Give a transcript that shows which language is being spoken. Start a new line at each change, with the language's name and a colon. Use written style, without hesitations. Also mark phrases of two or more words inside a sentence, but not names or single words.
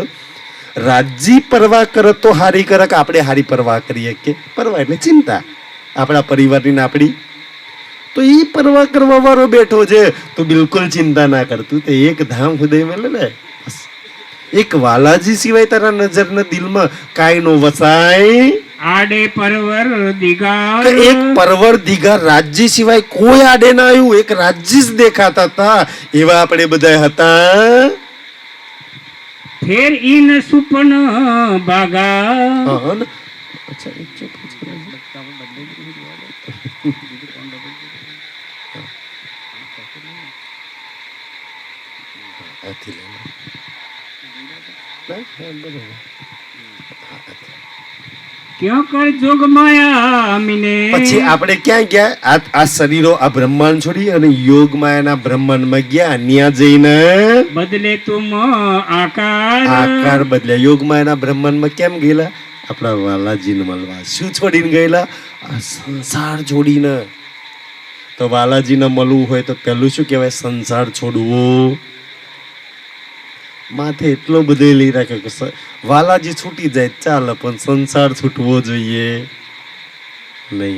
Gujarati: રાજ્ય પરવા કરે તો હારી કરે કે આપણે હારી પરવા કરીએ? કે પરવા એટલે ચિંતા આપણા પરિવારની ને આપણી. તો ઈ પરવા કરવા વાળો બેઠો છે, તો બિલકુલ ચિંતા ના કરતું. તો એક ધામ હૃદય મેં લે. એક વાલાજી સિવાય તારા નજરના દિલમાં કાંઈ નો વસાય.
Hindi: आडे परवर दिगार.
Gujarati: એક પરવર દિગાર રાજ્ય સિવાય કોઈ આડે ના આવ્યું. એક રાજ્ય જ દેખાતા હતા. એવા આપણે બધા હતા.
Hindi: फिर इन सुपन बागा.
Gujarati: અચ્છા એક ચોપ
Hindi: क्यों कर जोग माया मिने.
Gujarati: પછી આપણે ક્યાં ગયા? આ શરીરો આ બ્રહ્માંડ છોડી અને યોગ માયાના બ્રહ્માંડમાં ગયા. ન્યા જઈને
Hindi: बदले तुम आकार.
Gujarati: આકાર બદલ્યા. યોગ માયાના બ્રહ્માંડમાં કેમ ગયેલા? આપણા વાલાજીને મળવા. શું છોડીને ગયેલા? આ સંસાર છોડીને. તો વાલાજીને મળવું હોય તો પહેલું શું કહેવાય? સંસાર છોડવો. માથે એટલો બધો લઈ રાખ્યો કે વાલાજી છૂટી જાય ચાલે, પણ સંસાર છૂટવો જોઈએ નહીં.